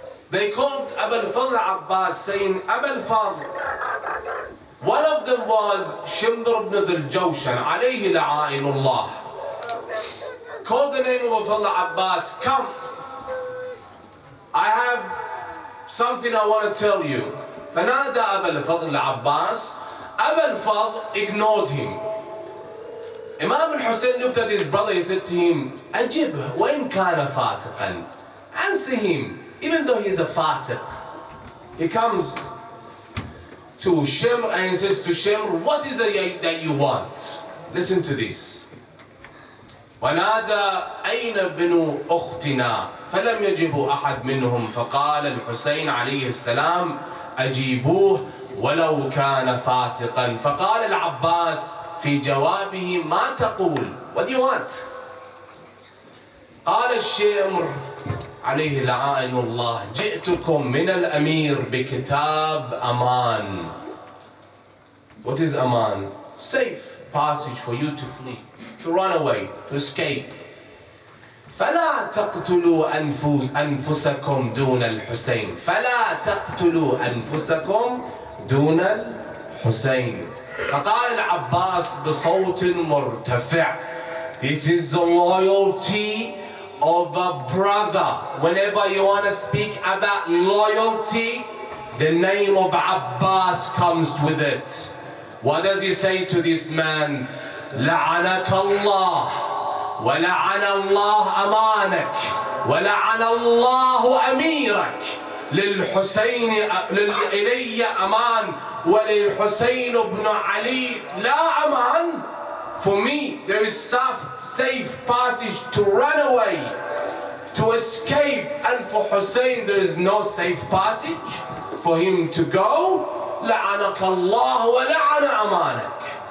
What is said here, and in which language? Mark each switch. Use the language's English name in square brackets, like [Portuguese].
[English] They called Abu Fadl Abbas saying, Abu Fadl. One of them was Shimr ibn al-Jawshan, alayhi la'ainullah. Called the name of Abu Fadl Abbas, come. I have something I want to tell you. [Arabic] فنادى أبا الفضل Abbas. [English] Abu Fadl ignored him. Imam al-Hussein looked at his brother, he said to him, [Arabic] أجب وإن كان فاسقا. [English] Answer him, even though he's a fasiq. He comes to Shimr and he says to Shimr, what is it that you want? Listen to this. [Arabic] ونادى أين بنو أختنا فلم يجب أحد منهم فقال الحسين عليه السلام أجيبوه ولو كان فاسقا. فقال العباس في جوابه ما تقول؟ [English] What do you want? [Arabic] قال الشمر عليه لعائن الله جئتكم من الأمير بكتاب أمان. [English] What is أمان? Safe passage for you to flee, to run away, to escape. [Arabic] فلا تقتلوا أنفسكم دون الحسين. فلا تقتلوا أنفسكم دون الحسين. فقال العباس بصوت مرتفع, [English] this is the loyalty of a brother. Whenever you want to speak about loyalty, the name of Abbas comes with it. What does he say to this man? [Arabic] لعنك الله ولعن الله أمانك ولعن الله أميرك. للحسين إلي أمان وللحسين بن علي لا أمان. [English] For me, there is safe passage to run away, to escape, and for Hussein there is no safe passage for him to go. [Arabic] لعنك الله ولعن أمانك.